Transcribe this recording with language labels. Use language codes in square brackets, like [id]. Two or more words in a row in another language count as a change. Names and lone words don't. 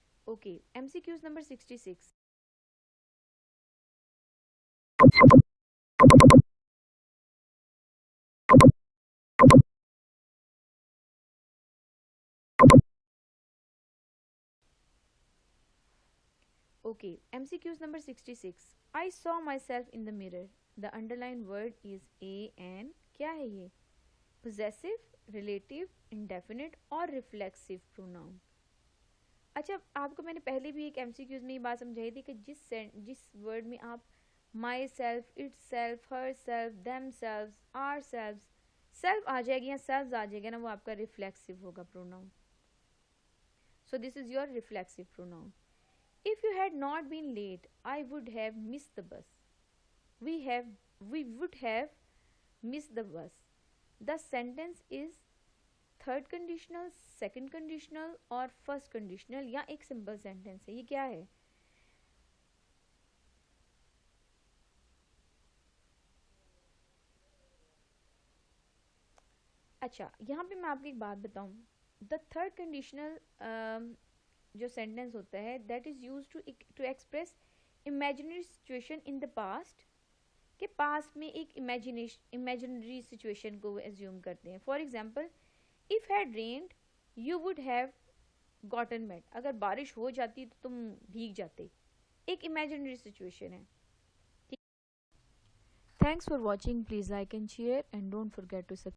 [en] ओके, MCQs नंबर 66. Okay, MCQs number 66. I saw myself in the mirror. The underlined word is a and [hi] क्या है ये? [en] Possessive, relative, indefinite और reflexive pronoun. [hi] अच्छा, आपको मैंने पहले भी एक MCQs में ये बात समझाई थी कि जिस वर्ड में आप [en] my self, it self, her self, them selves, our selves, [hi] सेल्फ आ जाएगी या सेल्व्स आ जाएगा ना, वो आपका रिफ्लेक्सिव होगा प्रोनाउन. [en] so this is your reflexive pronoun. If you had not been late, I would have missed the bus. We would have missed the bus. The sentence is third conditional, second conditional और first conditional [hi] या एक [en] simple sentence [hi] है. ये क्या है? अच्छा, यहाँ पे मैं आपको एक बात बताऊँ. [en] The third conditional [hi] जो सेंटेंस होता है [en] that is use to express imaginary situation in the past, [hi] के पास्ट में एक [en] imaginary situation [hi] को एज्यूम करते हैं. [en] for example, if had rained you would have gotten wet. [hi] अगर बारिश हो जाती तो तुम भीग जाते. [en] एक imaginary situation है. thanks for watching. please like and share and don't forget to